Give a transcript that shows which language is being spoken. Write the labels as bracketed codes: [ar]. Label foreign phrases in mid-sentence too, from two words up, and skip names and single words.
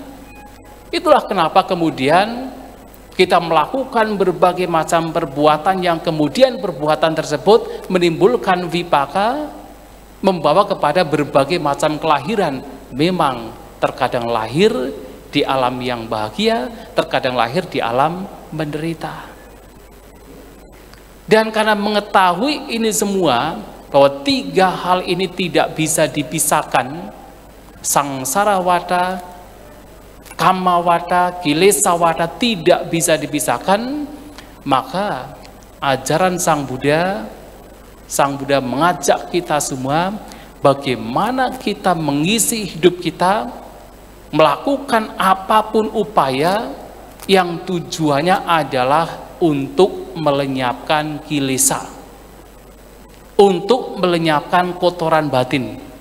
[id] Itulah kenapa kemudian kita melakukan berbagai macam perbuatan yang kemudian perbuatan tersebut menimbulkan vipaka, membawa kepada berbagai macam kelahiran. Memang terkadang lahir di alam yang bahagia, terkadang lahir di alam menderita. Dan karena mengetahui ini semua, bahwa tiga hal ini tidak bisa dipisahkan, [pi] sangsara wada, kama wada, kilesa wada [id] tidak bisa dipisahkan, maka ajaran Sang Buddha mengajak kita semua bagaimana kita mengisi hidup kita, melakukan apapun upaya yang tujuannya adalah untuk melenyapkan kilesa, untuk melenyapkan kotoran batin.